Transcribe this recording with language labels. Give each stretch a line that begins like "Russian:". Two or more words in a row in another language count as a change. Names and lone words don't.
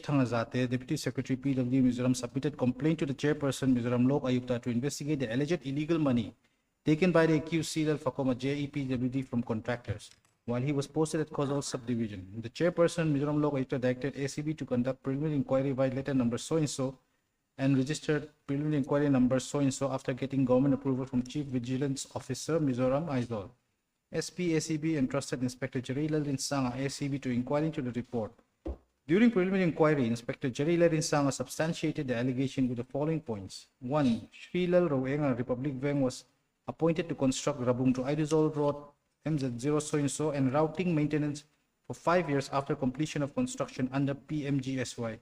English: Thangazate, Deputy Secretary PW Mizoram, submitted complaint to the chairperson Mizoram Lokayukta to investigate the alleged illegal money taken by the accused Silal Fakoma JEPWD from contractors while he was posted at Kozol subdivision. The chairperson Mizoram Lokayukta directed ACB to conduct preliminary inquiry by letter number so and registered preliminary inquiry number so after getting government approval from Chief Vigilance Officer Mizoram Aizol. SP ACB entrusted Inspector Jarilal Sanga ACB to inquire into the report. During preliminary inquiry, Inspector Jarilal Sanga substantiated the allegation with the following points. 1. Srilal Roenga Republic Bank was appointed to construct Rabung to Idizol Road MZ0 so and routing maintenance for 5 years after completion of construction under PMGSY.